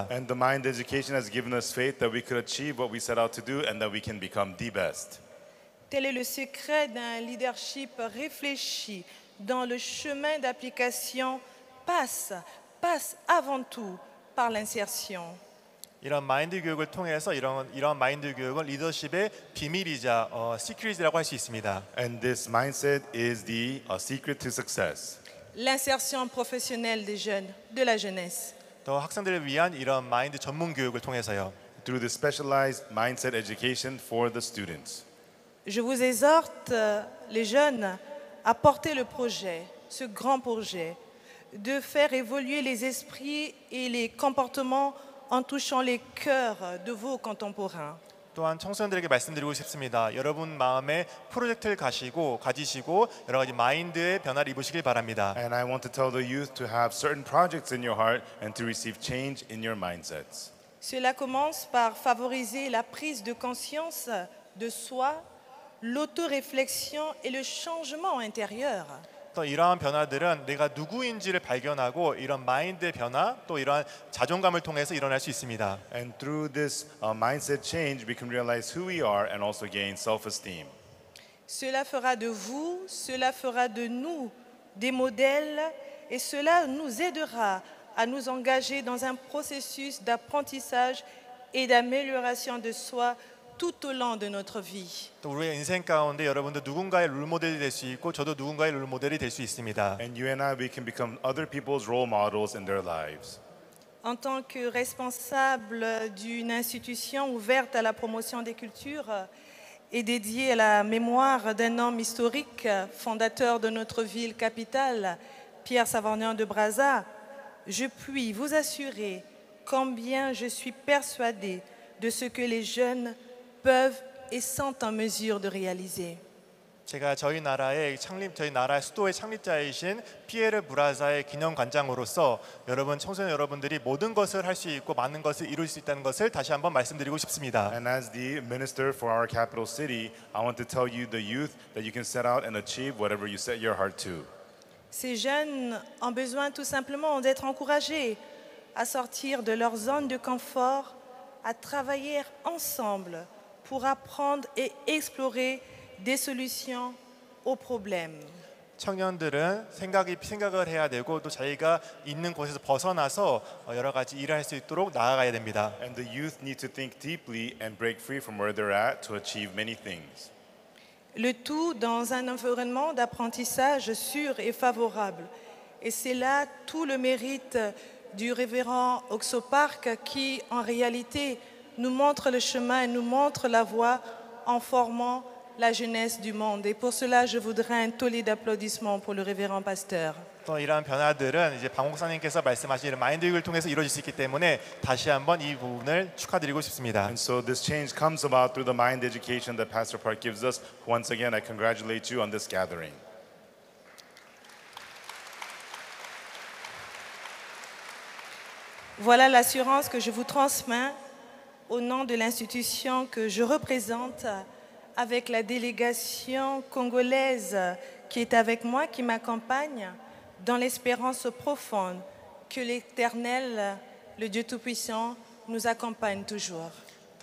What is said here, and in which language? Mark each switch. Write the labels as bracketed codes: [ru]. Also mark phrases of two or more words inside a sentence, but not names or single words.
[en] And the mind education has given us faith that we could achieve what we set out to do and that we can become the best. [fr] Tel est le secret d'un leadership réfléchi dans le chemin d'application passe avant tout par l'insertion. [ko] 이런 마인드 교육을 통해서 이런 마인드 교육은 리더십의 비밀이자 시크릿이라고 할 수 있습니다. [en] And this mindset is the secret to success. [fr] L'insertion professionnelle des jeunes, de la jeunesse. [ko] 또 학생들을 위한 이런 마인드 전문 교육을 통해서요. [en] Through the specialized mindset education for the students. [fr] Je vous exhorte, les jeunes, à porter le projet, ce grand projet, de faire évoluer les esprits et les comportements en touchant les cœurs de vos contemporains. [ko] 또한 청소년들에게 말씀드리고 싶습니다. 여러분 마음에 프로젝트를 가지시고 여러 가지 마인드의 변화를 입으시길 바랍니다. [en] And I want to tell the youth to have certain projects in your heart and to receive change in your mindsets. [fr] Cela commence par favoriser la prise de conscience de soi, l'autoréflexion et le changement intérieur. [ko] 또 이러한 변화들은 내가 누구인지를 발견하고 이런 마인드의 변화 또 이러한 자존감을 통해서 일어날 수 있습니다. [en] And through this mindset change, we can realize who we are and also gain self-esteem. [fr] Cela fera de vous, cela fera de nous des modèles et cela nous aidera à nous engager dans un processus d'apprentissage et d'amélioration de soi tout au long de notre vie. [ko] 또 우리의 인생 가운데 여러분들 누군가의 롤모델이 될 수 있고 저도 누군가의 롤모델이 될 수 있습니다. [en] And you and I, we can become other people's role models in their lives. [fr] En tant que responsable d'une institution ouverte à la promotion des cultures et dédiée à la mémoire d'un homme historique, fondateur de notre ville capitale, Pierre Savorgnan de Brazza, je puis vous assurer combien je suis persuadée de ce que les jeunes peuvent et sont en mesure de réaliser. [ko] 제가 저희 나라 수도의 창립자이신 피에르 브라자의 기념관장으로서 여러분 청소년 여러분들이 모든 것을 할 수 있고 많은 것을 이룰 수 있다는 것을 다시 한번 말씀드리고 싶습니다. [en] And as the minister for our capital city, I want to tell you, the youth, that you can set out and achieve whatever you set your heart to. [fr] Ces jeunes ont besoin tout simplement d'être encouragés à sortir de leur zone de confort, à travailler ensemble pour apprendre et explorer des solutions aux problèmes. [ko] 청년들은 생각을 해야 되고 또 자기가 있는 곳에서 벗어나서 여러 가지 일을 할 수 있도록 나아가야 됩니다. [en] And the youth need to think deeply and break free from where they're at to achieve many things. [fr] Le tout dans un environnement d'apprentissage sûr et favorable. Et c'est là tout le mérite du révérend Oxopark qui, en réalité, nous montre le chemin, nous montre la voie en formant la jeunesse du monde. Et pour cela, je voudrais un tollé d'applaudissements pour le révérend pasteur. [ko] 또 이러한 변화들은 이제 박 목사님께서 말씀하신 이런 마인드 교육을 통해서 이루어질 수 있기 때문에 다시 한번 이 부분을 축하드리고 싶습니다. [en] And so this change comes about through the mind education that Pastor Park gives us. Once again, I congratulate you on this gathering. [fr] Voilà l'assurance que je vous transmets au nom de l'institution que je représente avec la délégation congolaise qui est avec moi, qui m'accompagne, dans l'espérance profonde que l'Éternel, le Dieu Tout-Puissant, nous accompagne toujours.